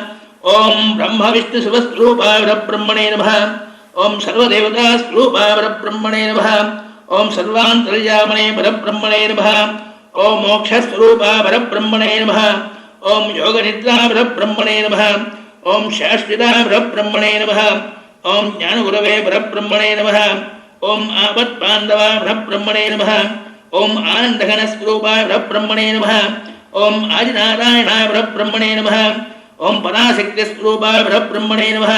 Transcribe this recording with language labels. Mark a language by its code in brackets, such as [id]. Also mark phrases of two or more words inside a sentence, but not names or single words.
[sa] ॐ ब्रह्मविष्णुशिवस्वरूपाय परब्रह्मणे नमः, ॐ सर्वदेवतास्वरूपाय परब्रह्मणे नमः, ॐ सर्वान्तर्यामणे परब्रह्मणे नमः, ॐ मोक्षस्वरूपाय परब्रह्मणे नमः, ॐ योगनिद्राय परब्रह्मणे नमः, ఓం శాశ్వత పరబ్రహ్మణే నమః. ఓం జ్ఞానగురవే పరబ్రహ్మణే నమః. ఓం ఆపత్బాంధవాయ పరబ్రహ్మణే నమః. ఓం ఆనందఘనస్వరూపాయ పరబ్రహ్మణే నమః. ఓం ఆదినారాయణాయ పరబ్రహ్మణే నమః. ఓం పరాశక్తిస్వరూపాయ పరబ్రహ్మణే నమః.